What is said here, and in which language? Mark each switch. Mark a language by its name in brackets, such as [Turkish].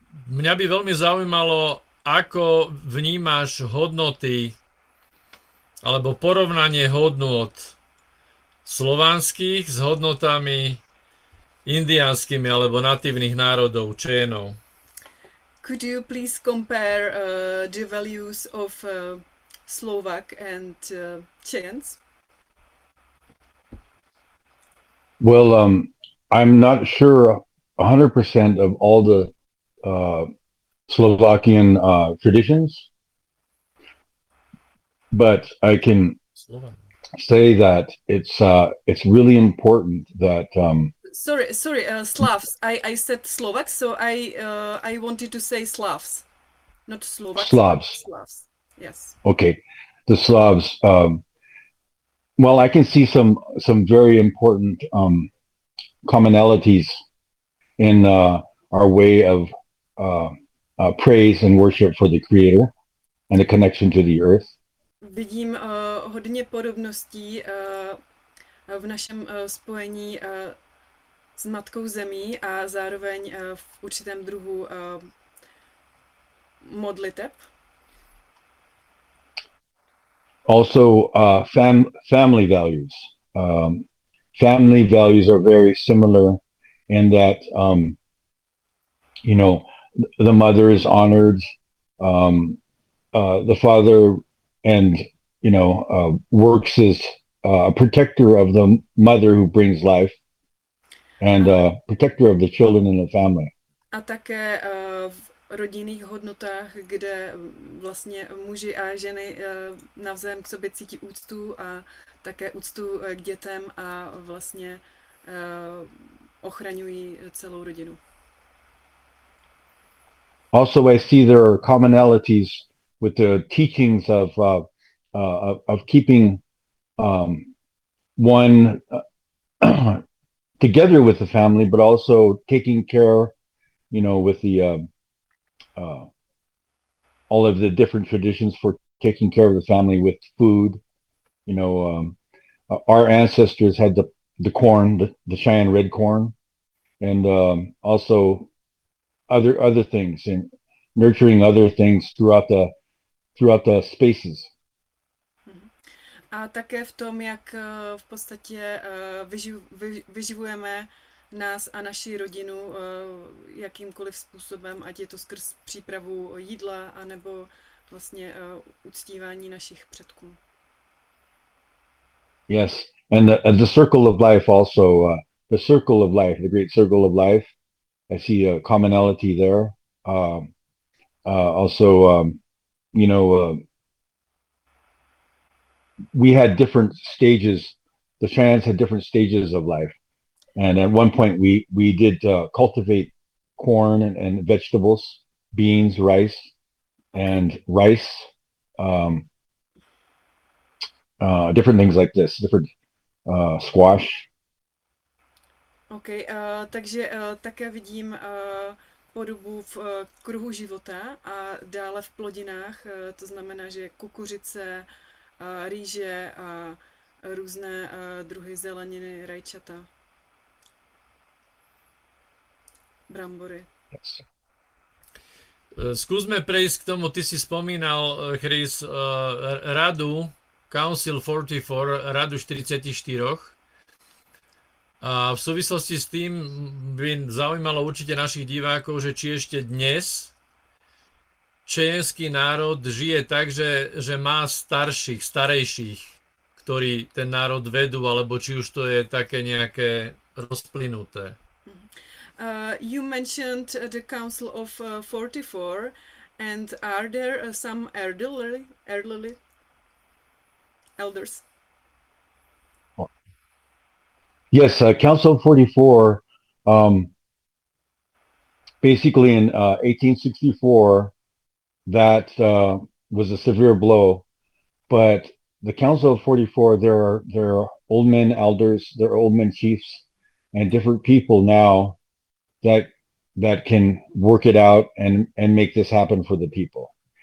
[Slovak] Mňa by veľmi zaujímalo, ako vnímaš hodnoty alebo porovnanie hodnot slovanských s hodnotami indiánskymi alebo natívnych národov, čénov? [English] Could you please compare the values of Slovak and Chens? Well, I'm not sure 100% of all the Slovakian traditions. But I can say that it's really important that Slavs. I said Slovak, so I wanted to say Slavs, not Slovak. Slavs. Yes. Okay. The Slavs. Well, I can see some very important commonalities in our way of praise and worship for the Creator and the connection to the earth. [Czech] Vidím hodně podobností v našem spojení s matkou zemí a zároveň v určitém druhu modliteb. [English] Also family values. Family values are very similar in that the mother is honored, the father and works as a protector of the mother who brings life and a protector of the children and the family. [Czech] A také v rodinných hodnotách, kde vlastně muži a ženy navzájem k sobě cítí úctu a také úctu k dětem a vlastně ochraňují celou rodinu. [English] Also, I see there are commonalities with the teachings of keeping one together with the family, but also taking care, with the all of the different traditions for taking care of the family with food. Our ancestors had the corn, the Cheyenne red corn, and also other things and nurturing other things throughout the spaces. [Czech] A také v tom, jak v podstatě vyživujeme nás a naši rodinu jakýmkoliv způsobem, ať je to skrz přípravu jídla, anebo vlastně uctívání našich předků. [English] Yes, and the circle of life also, the circle of life, the great circle of life, I see a commonality there. We had different stages. The Cheyennes had different stages of life, and at one point we did cultivate corn and vegetables, beans, rice, and rice, different things like this, different squash. [Czech] Okay, takže také vidím podobu v kruhu života a dále v plodinách. To znamená, že kukuřice, rýže a různé druhy zeleniny, rajčata, brambory. [Slovak] Skúsme prejsť k tomu, ty si spomínal, Chris, radu, Council 44, radu 44. A v súvislosti s tým by zaujímalo určite našich divákov, že či ešte dnes čečenský národ žije tak, že má starších, starejších, ktorí ten národ vedú, alebo či už to je také nejaké rozplynuté. [English] You mentioned the Council of 44, and are there some elderly elders? Yes, Council of 44, basically in 1864, that was a severe blow, but the Council of 44, there are old men elders, there are old men chiefs, and different people now that can work it out and make this happen for the people.